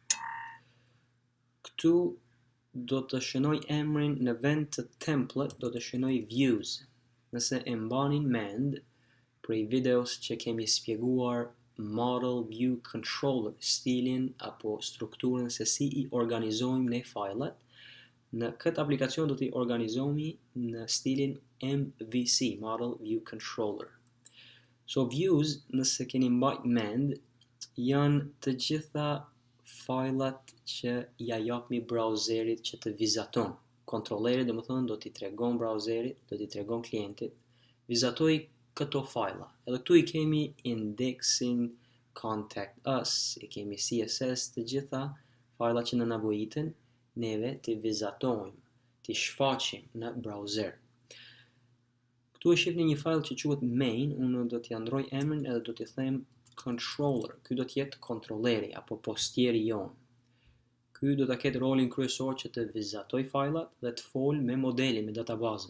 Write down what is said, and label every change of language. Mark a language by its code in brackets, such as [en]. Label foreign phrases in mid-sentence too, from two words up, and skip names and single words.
[sq] Këtu do të shënoj emrin në vend të template, do të shënoj views. Nëse e mbanin mend prej videos që kemi shpjeguar [en] model view controller, [sq] stilin apo strukturën se si I organizojmë ne fajlet, në këtë aplikacion do t'i organizojmë në stilin MVC, [en] model view controller. So views, [sq] nëse keni mbajt mend, janë të gjitha fajlat që ja japmi browserit që të vizaton. Kontrolleri do të thonë do t'i tregon browserit, do t'i tregon klientit, vizatoj këto fajla. Edhe këtu I kemi indexing, [en] contact us, [sq] I kemi CSS, të gjitha fajla që në nevojiten neve të vizatojmë, të shfaqim në browser. Këtu e shihni një fajl që quhet main, unë do t'i ndroj emrin edhe do t'i them controller. Ky do t'jetë kontrolleri apo postieri jon. Ky do ta ketë rolin kryesor që të vizatoj fajlat dhe të fol me modelin, me databazën.